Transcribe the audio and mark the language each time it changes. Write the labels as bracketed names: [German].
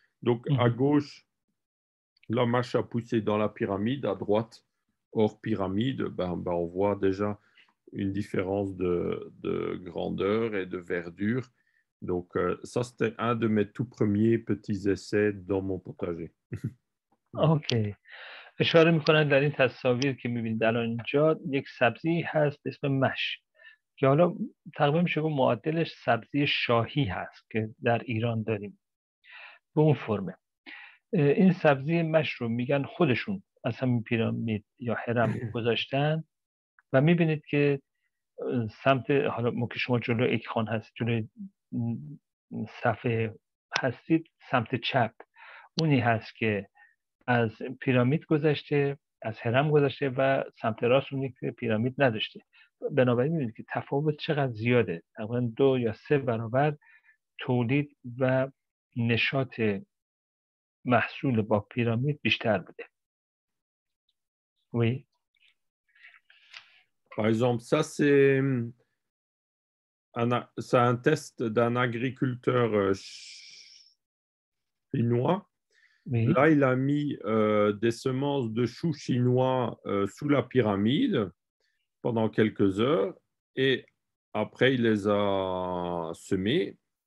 [French] Donc, à gauche, la mâche a poussé dans la pyramide. À droite, hors pyramide, on voit déjà une différence de grandeur et de verdure. Donc, ça, c'était un de mes tout premiers petits essais dans mon potager. [Persian] اوکی. اشاره میکنن در این تصاویر که میبینید الان اینجا یک سبزی هست به اسم مش که حالا تقریبا میشه گفت معادلش سبزی شاهی هست که در ایران داریم به اون فرمه. این سبزی مش رو میگن خودشون از همین پیرامید یا هرم گذاشتن و میبینید که سمت حالا که شما جلو ایکخان هست، جلو صفحه هستید، سمت چپ اونی هست که از پیرامید گذشته، از هرم گذشته و سمت راست اونی که پیرامید نداشته. بنابراین می‌بینید که تفاوت چقدر زیاده، تقریبا 2 یا 3 برابر تولید و نشاط محصول با پیرامید بیشتر بوده. [French] Oui. Par exemple, ça, c'est un test d'un agriculteur chinois. Oui. Là, il a mis des semences de choux chinois sous la pyramide pendant quelques heures et après, il les a semées.